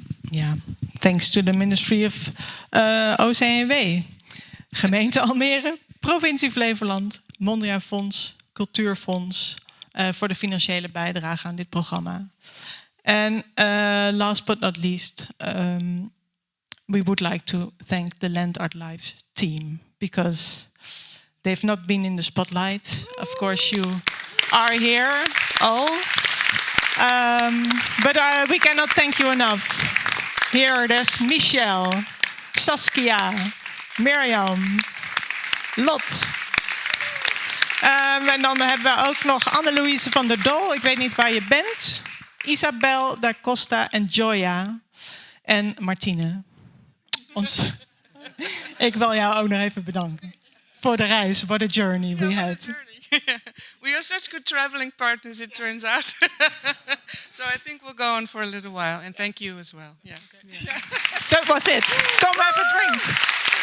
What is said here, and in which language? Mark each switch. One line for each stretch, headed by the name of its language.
English: Yeah, thanks to the
Dutch: Ministry of OCW, Gemeente Almere, Provincie Flevoland, Mondriaan Fonds, Cultuurfonds voor de financiële bijdrage aan dit programma.
English: And last but not least, we would like to thank the Land Art Lives team because they've not been in the spotlight. Of course, you are here all. But we cannot thank you enough. Here, there's Michel, Saskia, Mirjam, Lot.
Dutch: En dan hebben we ook nog Anne-Louise van der Dol. Ik weet niet waar je bent. Isabel da Costa en Joya. En Martine. Ik wil jou ook nog even bedanken. Voor de reis,
English: what a journey we had. We are such good traveling partners, it turns out. So I think we'll go on for a little while. And thank you as well. Yeah. That was it. Come have a drink.